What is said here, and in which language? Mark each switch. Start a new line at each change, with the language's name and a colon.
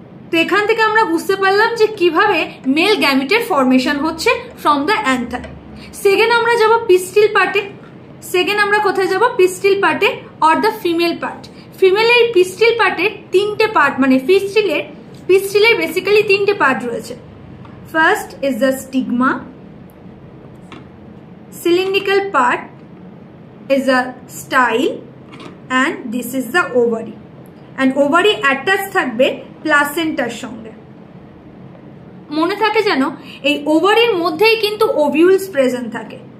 Bangla: তো এখান থেকে আমরা বুঝতে পারলাম যে কিভাবে মেল গ্যামিটের ফর্মেশন হচ্ছে
English: From the anther.
Bangla: সেকেন্ড আমরা যাব পিস্টিল পার্টে। কোথায় যাব? পিস্টিল পার্টে
English: Or the female part.
Bangla: ফিমেলের পিস্টিল পার্টের 3টে পার্ট, মানে পিস্টিলের বেসিক্যালি 3টে পার্ট রয়েছে।
English: first is the stigma, cylindrical part is a style, and this is the ovary, and ovary attached
Bangla: থাকবে প্লাসেন্টার সঙ্গে। মনে থাকে যেন এই ওভারির মধ্যেই কিন্তু ওভিউলস প্রেজেন্ট থাকে।